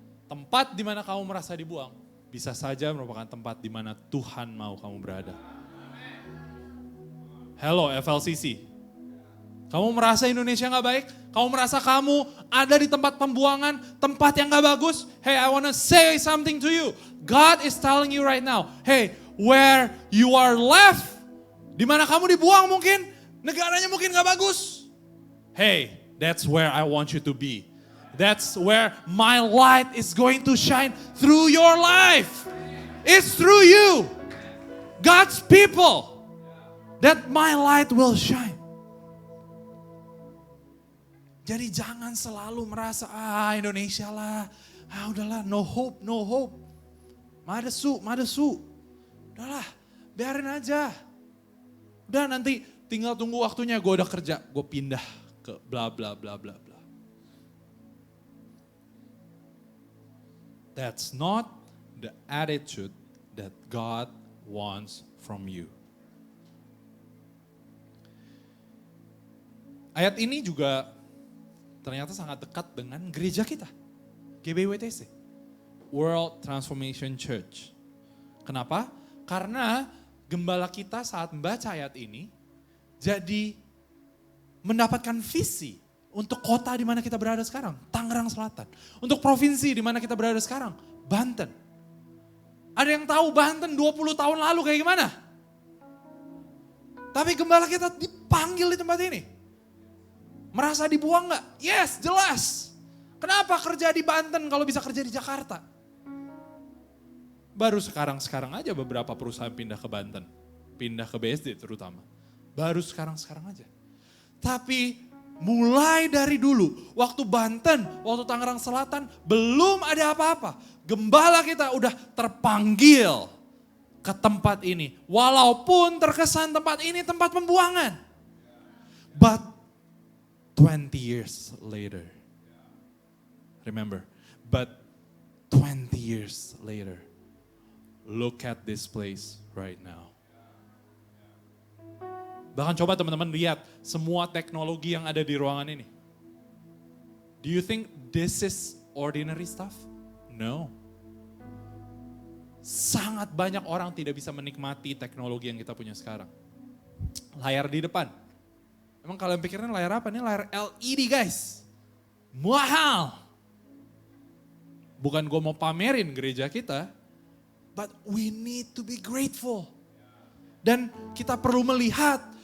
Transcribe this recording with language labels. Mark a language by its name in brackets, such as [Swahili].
[Indonesian] Tempat di mana kamu merasa dibuang, bisa saja merupakan tempat di mana Tuhan mau kamu berada. Hello FLCC, kamu merasa Indonesia gak baik? Kamu merasa kamu ada di tempat pembuangan, tempat yang gak bagus? [English] Hey, I wanna say something to you. God is telling you right now, hey, where you are left, [Indonesian] di mana kamu dibuang mungkin, negaranya mungkin gak bagus. [English] Hey, that's where I want you to be. That's where my light is going to shine through your life. It's through you, God's people, that my light will shine. [Indonesian] Jadi jangan selalu merasa, Indonesia lah, udahlah, [English] no hope. [Indonesian] Madesu. Udahlah, biarin aja. Udah nanti tinggal tunggu waktunya, gue udah kerja, gue pindah ke bla bla bla bla bla. [English] That's not the attitude that God wants from you. [Indonesian] Ayat ini juga ternyata sangat dekat dengan gereja kita, GBWTC, World Transformation Church. Kenapa? Karena gembala kita saat membaca ayat ini, jadi mendapatkan visi untuk kota di mana kita berada sekarang, Tangerang Selatan. Untuk provinsi di mana kita berada sekarang, Banten. Ada yang tahu Banten 20 tahun lalu kayak gimana? Tapi gembala kita dipanggil di tempat ini. Merasa dibuang gak? Yes, jelas. Kenapa kerja di Banten kalau bisa kerja di Jakarta? Baru sekarang aja beberapa perusahaan pindah ke Banten. Pindah ke BSD terutama. Baru sekarang aja. Tapi mulai dari dulu, waktu Banten, waktu Tangerang Selatan, belum ada apa-apa. Gembala kita udah terpanggil ke tempat ini. Walaupun terkesan tempat ini tempat pembuangan. [English] But 20 years later, remember, but 20 years later, look at this place right now. [Indonesian] Bahkan coba teman-teman lihat semua teknologi yang ada di ruangan ini. [English] Do you think this is ordinary stuff? No. [Indonesian] Sangat banyak orang tidak bisa menikmati teknologi yang kita punya sekarang. Layar di depan. Emang kalian pikirnya layar apa? Ini layar LED guys. Mahal. Bukan gue mau pamerin gereja kita. [English] But we need to be grateful. [Indonesian] Dan kita perlu melihat